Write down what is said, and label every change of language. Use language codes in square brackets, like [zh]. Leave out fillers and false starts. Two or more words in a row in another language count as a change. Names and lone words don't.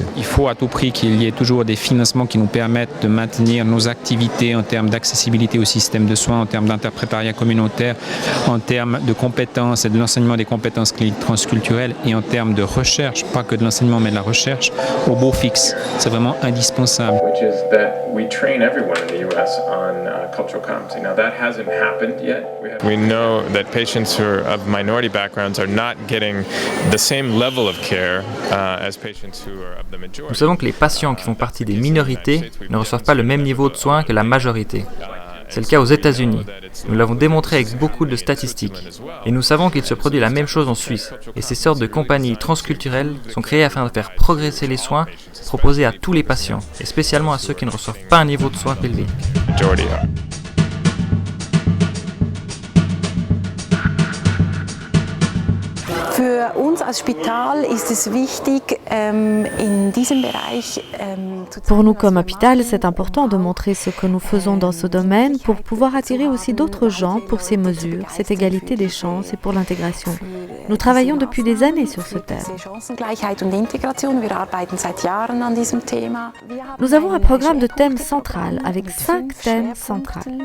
[fr] Il faut à tout prix qu'il y ait toujours des financements qui nous permettent de maintenir nos activités en termes d'accessibilité au système de soins, en termes d'interprétariat communautaire, en termes de compétences et de l'enseignement des compétences cliniques transculturelles et en termes de recherche, pas que de l'enseignement mais de la recherche, au beau fixe. C'est vraiment indispensable. [en] We know that patients who are of minority backgrounds are not getting the same level of care as patients who are of the majority. [fr] Nous savons que les patients qui font partie des minorités ne reçoivent pas le même niveau de soins que la majorité. C'est le cas aux États-Unis. Nous l'avons démontré avec beaucoup de statistiques. Et nous savons qu'il se produit la même chose en Suisse. Et ces sortes de compagnies transculturelles sont créées afin de faire progresser les soins proposés à tous les patients, et spécialement à ceux qui ne reçoivent pas un niveau de soins élevé. [de] Für uns als Spital ist es wichtig, in diesem Bereich [fr] Pour nous comme hôpital, c'est important de montrer ce que nous faisons dans ce domaine pour pouvoir attirer aussi d'autres gens pour ces mesures, cette égalité des chances et pour l'intégration. Nous travaillons depuis des années sur ce thème. Nous avons un programme de thèmes central avec 5 thèmes centraux.